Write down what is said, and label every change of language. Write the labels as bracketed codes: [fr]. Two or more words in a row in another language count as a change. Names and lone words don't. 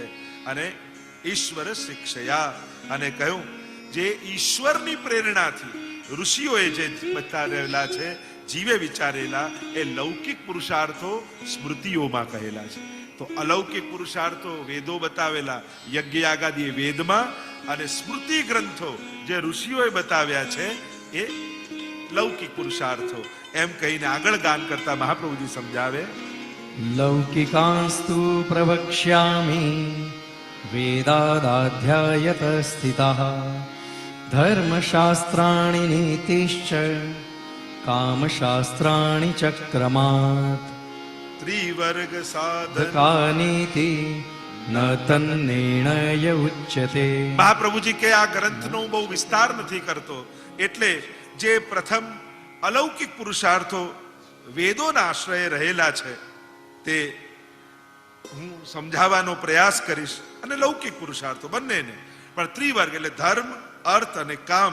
[gu] અને ઈશ્વર શિક્ષયા અને કહ્યું જે ઈશ્વરની પ્રેરણાથી ઋષિઓએ જે બતાવેલા છે જીવે વિચારેલા એ લૌકિક પુરુષાર્થો સ્મૃતિઓમાં કહેલા છે. તો અલૌકિક પુરુષાર્થો વેદો બતાવેલા યજ્ઞ યાગાદિ વેદમાં અને સ્મૃતિ ગ્રંથો જે ઋષિઓએ બતાવ્યા છે એ લૌકિક પુરુષાર્થો એમ કહીને આગળ ગાન કરતા મહાપ્રભુજી સમજાવે [sa] लौकिकास्तु प्रवक्ष्यामि वेदादाध्यायत स्थिताः धर्मशास्त्राणि नीतिश्च कामशास्त्राणि चक्रमात् [gu] ત્રિવર્ગ સાધન [sa] कानीति न तन्निर्णय उच्यते. [gu] મહાપ્રભુજી કે આ ગ્રંથનો બહુ વિસ્તાર નથી કરતો એટલે જે પ્રથમ અલૌકિક પુરુષાર્થો વેદોના આશ્રયે રહેલા છે તે હું સમજાવવાનો પ્રયાસ કરીશ અને લૌકિક પુરુષાર્થો બંનેને પણ ત્રિવર્ગ એટલે ધર્મ, અર્થ અને કામ.